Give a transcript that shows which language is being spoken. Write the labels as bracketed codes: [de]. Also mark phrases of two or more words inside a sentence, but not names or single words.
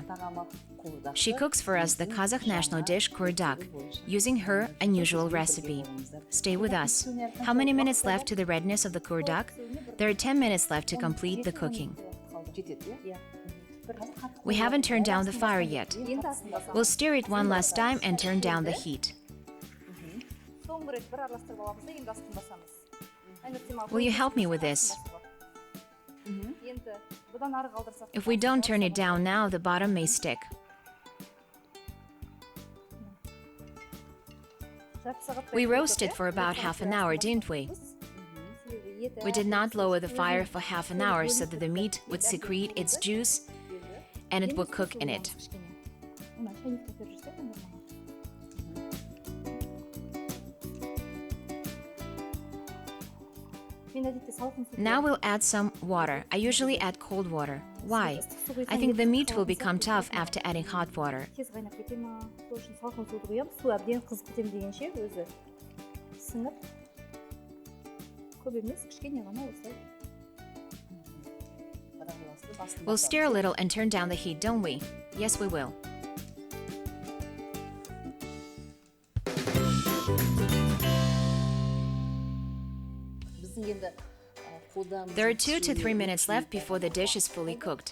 [en] She cooks for us the Kazakh national dish Kuyrdak, using her unusual recipe. Stay with us. How many minutes left to the readiness of the Kuyrdak? There are 10 minutes left to complete the cooking. We haven't turned down the fire yet. [kk] Енді астын басамыз. [en] We'll stir it one last time and turn down the heat. [kk] Соңғы рет бір араластырып аламыз да енді астын басамыз. [en] Will you help me with this? [kk] Енді бұдан ары қалдырсақ. [en] If we don't turn it down now, the bottom may stick. We roasted for about half an hour, didn't we? We did not lower the fire for half an hour so that the meat would secrete its juice and it would cook in it. Now we'll add some water. I usually add cold water. Why? I think the meat will become tough after adding hot water. [kk] Тез қайнап кете ма? Сол үшін салқын суды құямыз. Су әбден қызып кетем дегенше өзі сіңіп. Көп емес, кішкене ғана осылай. [en] We'll stir a little and turn down the heat, don't we? Yes, we will. There are 2 to 3 minutes left before the dish is fully cooked.